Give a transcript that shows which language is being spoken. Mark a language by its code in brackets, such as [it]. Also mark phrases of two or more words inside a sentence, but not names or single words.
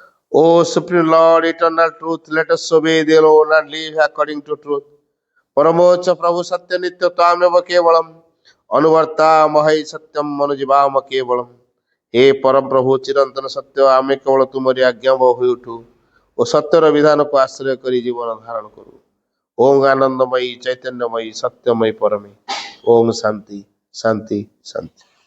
[en] O Supreme Lord, eternal truth, let us obey thee alone and live according to truth. [sa] परमोच्च प्रभु सत्य नित्य त्वामेव केवलम अनुवर्ता महि सत्यम मनुजीवाम केवलम। [or] ହେ ପରମ ପ୍ରଭୁ ଚିରନ୍ତନ ସତ୍ୟ ଆମେ କେବଳ ତୁମରି ଆଜ୍ଞା ହୋଇ ଉଠୁ ଓ ସତ୍ୟର ବିଧାନକୁ ଆଶ୍ରୟ କରି ଜୀବନ ଧାରଣ କରୁ। [sa] ଓଂ ଆନନ୍ଦମୟୀ ଚୈତନ୍ୟମୟୀ ସତ୍ୟମୟୀ ପରମେ। ଓଂ ଶାନ୍ତି ଶାନ୍ତି ଶାନ୍ତି।